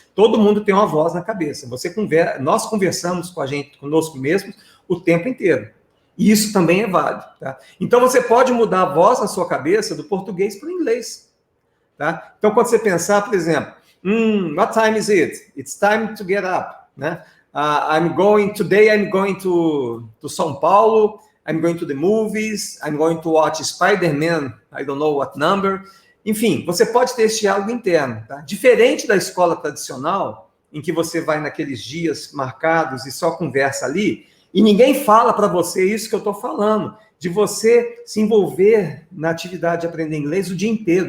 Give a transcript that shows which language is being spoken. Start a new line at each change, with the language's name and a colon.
Portuguese: Todo mundo tem uma voz na cabeça. Nós conversamos com a gente, conosco mesmos, o tempo inteiro. E isso também é válido, tá? Então você pode mudar a voz na sua cabeça do português para o inglês, tá? Então quando você pensar, por exemplo,
English: what time is it? It's time to get up, né? Today I'm going to São Paulo. I'm going to the movies, I'm going to watch Spider-Man, I don't know what number.
Portuguese: Enfim, você pode ter esse diálogo interno, tá? Diferente da escola tradicional, em que você vai naqueles dias marcados e só conversa ali, e ninguém fala para você isso que eu estou falando, de você se envolver na atividade de aprender inglês o dia inteiro.